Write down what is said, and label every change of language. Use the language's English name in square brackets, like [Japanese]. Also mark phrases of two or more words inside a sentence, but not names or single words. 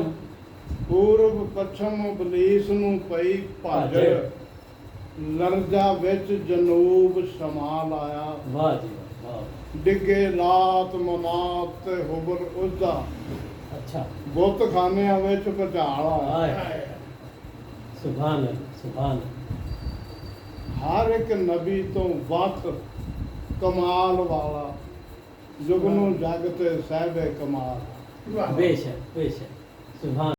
[Punjabi] ਪੂਰਬ ਪੱਛਮ ਅਬਲੀਸ ਨੂੰ ਪਈ ਭਾਜੜ। ਲਰਜ਼ਾ ਵਿੱਚ ਜਨੂਬ ਸ਼ਮਾਲ ਆਇਆ। [Urdu] واہ جی واہ واہ [Punjabi] ਡਿੱਗੇ ਲਾਤ ਮਨਾਤ ਤੇ ਹੁਬਰ ਉਜ਼ਾ, [Urdu] अच्छा [Punjabi] ਬੁੱਤਖਾਨਿਆਂ ਵਿੱਚ ਭੁਚਾਲ ਆਇਆ। [Arabic] हाय سبحان الله سبحان الله [Punjabi] ਹਰ ਇੱਕ ਨਬੀ ਤੋਂ ਵੱਖ ਕਮਾਲ ਵਾਲਾ, ਜੁਗ ਨੂੰ ਜਗ ਤੇ ਸਹਿਬੇ ਕਮਾਲ। [Urdu] بیشک بیشک سبحان